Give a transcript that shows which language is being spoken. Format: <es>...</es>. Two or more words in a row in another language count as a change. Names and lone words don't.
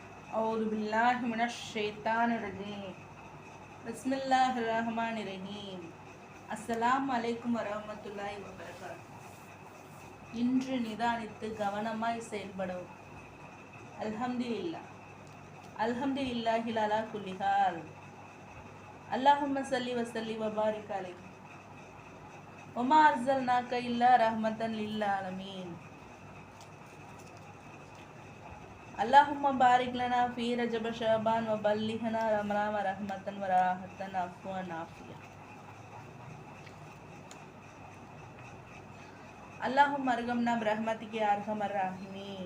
<ar>أعوذ بالله من الشيطان الرجيم بسم الله الرحمن الرحيم السلام عليكم ورحمة الله وبركاته.</ar> <ta>இன்று நிதானித்து கவனமாய் செயல்படவும்.</ta> <ar>الحمد لله الحمد لله على كل حال. اللهم صل وسلم وبارك عليه وما أرسلناك إلا رحمة للعالمين. اللهم بارك لنا في رجب شعبان وبلغنا رمضان ورحمة وراحة عفوا عافية. اللهم ارحمنا برحمتك يا ارحم الراحمين.</ar>